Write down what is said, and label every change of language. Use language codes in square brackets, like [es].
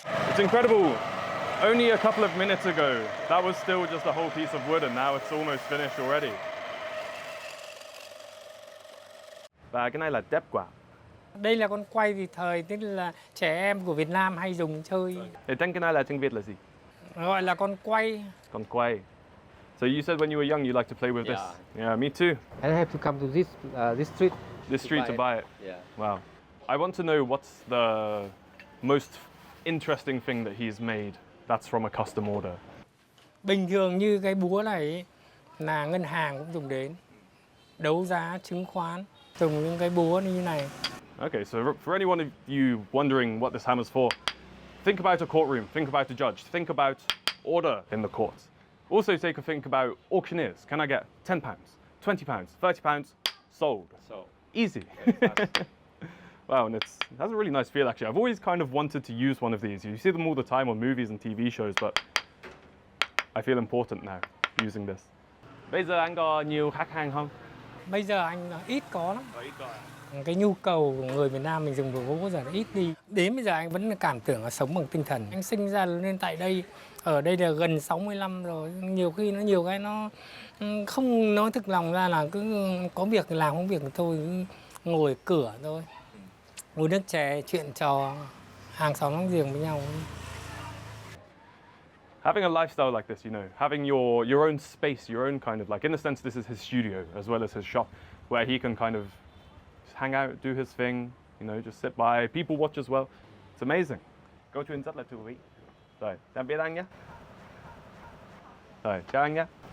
[en] It's incredible. Only a couple of minutes ago, that was still just a whole piece of wood, and now it's almost finished already. [vi] Và cái này là đẹp quá. Đây là con quay thì thời tức là trẻ em của Việt Nam hay dùng chơi. Tên cái này là tiếng Việt là gì? Gọi là con quay. Con quay. [en] So you said when you were young you liked to play with this. Yeah, me too. And I have to come to this street. This street to buy it. Yeah. Wow. I want to know what's the most interesting thing that he's made that's from a custom order. [vi] Bình thường như cái búa này ấy, là ngân hàng cũng dùng đến. Đấu giá chứng khoán, dùng những cái búa như này. [en] Okay, so for anyone of you wondering what this hammer's for, think about a courtroom, think about a judge, think about order in the court. Also take a think about auctioneers. Can I get £10, £20, £30? Sold. So Easy. Wow, and it has a really nice feel actually. I've always kind of wanted to use one of these. You see them all the time on movies and TV shows, but I feel important now using this. [vi] Bây giờ anh có nhiều khách hàng không? Bây giờ anh ít có lắm. Cái nhu cầu của người Việt Nam mình dùng đồ gỗ giờ nó ít đi. Đến bây giờ anh vẫn cảm tưởng là sống bằng tinh thần. Anh sinh ra lên tại đây, ở đây là gần 60 năm rồi. Nhiều khi nó nhiều cái nó không nói thực lòng ra là cứ có việc thì làm, không việc thì thôi, cứ ngồi cửa thôi. Uống nước chè, chuyện trò, hàng xóm láng giềng với nhau. [en] Having a lifestyle like this, you know, having your own space, your own kind of like, in a sense, this is his studio as well as his shop, where he can kind of just hang out, do his thing, you know, just sit by, people watch as well. It's amazing. [vi] Câu chuyện rất là thú vị. Rồi, tạm biệt anh nhé. Rồi, chào anh nhé.